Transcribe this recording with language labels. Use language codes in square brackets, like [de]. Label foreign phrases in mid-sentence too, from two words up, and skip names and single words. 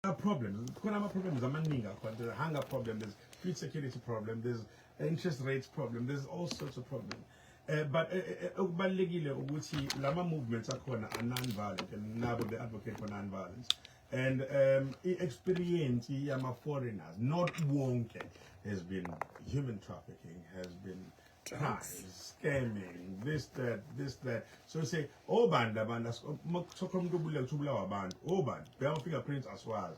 [en] are problems. There are problems. There's a hunger problem. There's food security problem. There's interest rates problem. There's all sorts of problems. But [nd] ukubalekile ukuthi lama [en] movements akhona are non-violent and nabo they advocate for non-violence. And experience yama foreigners, not wonke, has been human trafficking, has been drugs, scamming, this, that. So say, banda, fingerprints as well.